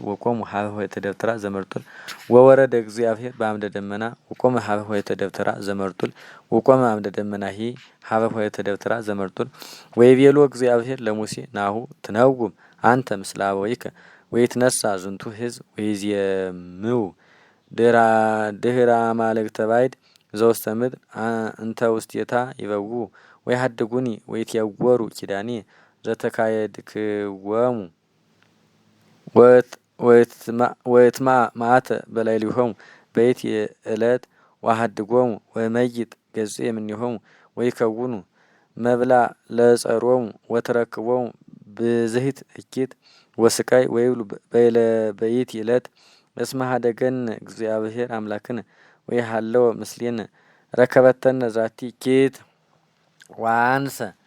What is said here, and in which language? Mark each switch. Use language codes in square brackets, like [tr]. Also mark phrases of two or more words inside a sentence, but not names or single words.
[gez] ወቆሙ ሀበ ኆኅተ ደብተራ ዘመርጡል ወወረደ እግዚአብሔር በአምደ ደመና ወቆመ ሀበ ኆኅተ ደብተራ ዘመርጡል ወቆመ አምደ ደመናሂ ሀበ ኆኅተ ደብተራ ዘመርጡል ወይቤሎ እግዚአብሔር ለሙሴ ናሁ ትነውም አንተ ምስለ አበዊከ ወይትነሣ ዝንቱ ሕዝብ ወይዜምው ድኅረ አማልክተ ባዕድ ዘውስተ ምድር እንተ ውስቴታ ይበውኡ ወይሃድጉኒ ወይትየጐሩ ኪዳኔ ዘተካየድክዎሙ ወይትማዕ መዓተ በላዕሌሆሙ በይእቲ ዕለት ወአሃድጎሙ ወእመይጥ ገጽ እምኔሆሙ ወይከውኑ መብልዕ ለጸሮሙ ወትረክቦሙ ብዝሂት እኪት ወስቃይ ወይብሉ በይእቲ ዕለት እስመ ኀደገነ እግዚአብሔር አምላክነ ወይሃለወ ምስሌነ ረከበተነ ዛቲ እኪት ወአንሰ